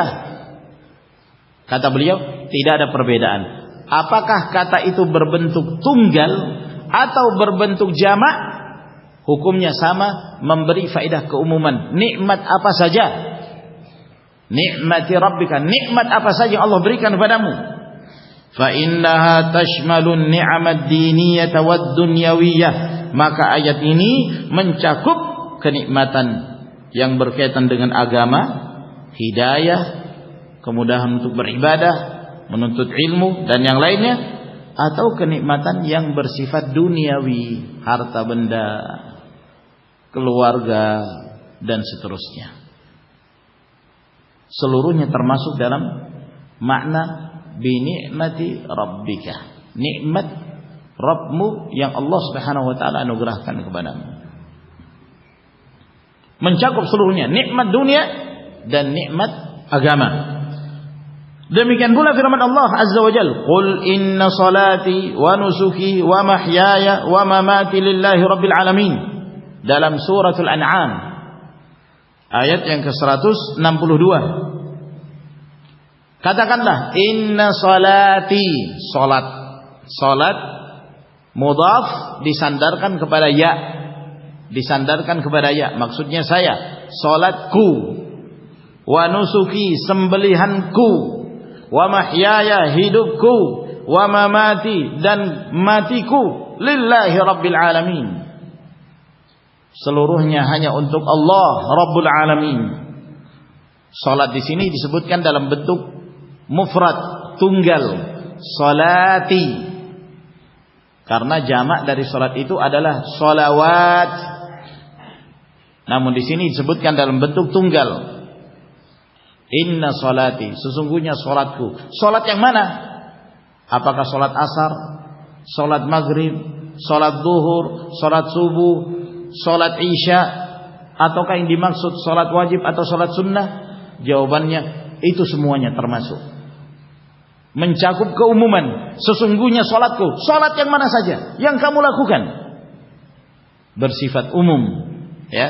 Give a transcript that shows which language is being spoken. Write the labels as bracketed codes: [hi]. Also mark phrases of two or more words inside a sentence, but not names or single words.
[id] Kata beliau, tidak ada perbedaan. Apakah kata itu berbentuk tunggal atau berbentuk jamak, hukumnya sama, memberi faedah keumuman. Nikmat apa saja, [ar] نعمة ربك, [id] nikmat apa saja yang Allah berikan kepadamu. [ar] فإنها تشمل النعم الدينية والدنيوية, [id] maka ayat ini mencakup kenikmatan yang berkaitan dengan agama, hidayah, kemudahan untuk beribadah, menuntut ilmu dan yang lainnya, atau kenikmatan yang bersifat duniawi, harta benda, keluarga dan seterusnya. Seluruhnya termasuk dalam makna [ar] بنعمة ربك, [id] nikmat Rabbmu yang Allah [ar] سبحانه وتعالى [id] anugerahkan kepadamu. Mencakup seluruhnya, nikmat dunia dan nikmat agama. Demikian pula firman Allah [ar] عز وجل, "قل إن صلاتي ونسكي ومحياي ومماتي لله رب العالمين." [id] Dalam suratul An'am ayat yang ke-162. Katakanlah, [ar] إن صلاتي, [id] salat. Salat mudhaf disandarkan kepada ya. Disandarkan kepada ya, maksudnya saya, salatku. [ar] ونسكي, [id] sembelihanku. [ar] ومحياي, [id] hidupku. [ar] ومماتي, [id] dan matiku, [ar] لله رب العالمين. [id] Seluruhnya hanya untuk Allah [ar] رب العالمين. [id] Salat di sini disebutkan dalam bentuk mufrad, tunggal, salati, karena jamak dari salat itu adalah salawat. Namun di sini disebutkan dalam bentuk tunggal. [ar] إن صلاتي, [id] sesungguhnya salatku. Salat yang mana? Apakah salat asar, salat maghrib, salat zuhur, salat subuh, salat isya, ataukah yang dimaksud salat wajib atau salat sunnah? Jawabannya, itu semuanya termasuk. Mencakup keumuman. Sesungguhnya salatku, salat yang mana saja yang kamu lakukan, bersifat umum, ya.